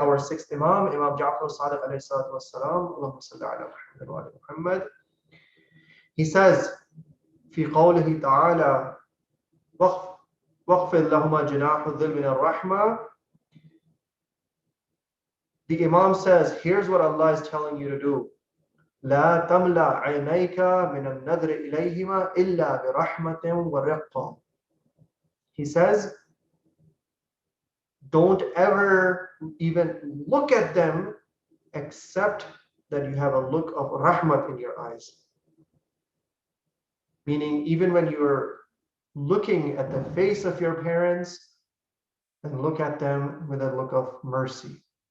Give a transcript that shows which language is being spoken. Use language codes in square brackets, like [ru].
[en] Our sixth Imam, Imam Ja'far as-Sadiq alayhi salatu was-salam, Allahumma salli ala Muhammad wa ala Muhammad, he says, [ar] في قوله تعالى وَاخْفِضْ لَهُمَا جَنَاحَ الذِّلِّ مِنَ الرَّحْمَةِ, [en] the Imam says, here's what Allah is telling you to do. [ar] لا تملأ عينيك من النظر إليهما إلا برحمة ورقة. [en] He says, don't ever even look at them except that you have a look of rahmat in your eyes. Meaning, even when you're looking at the face of your parents, and look at them with a look of mercy.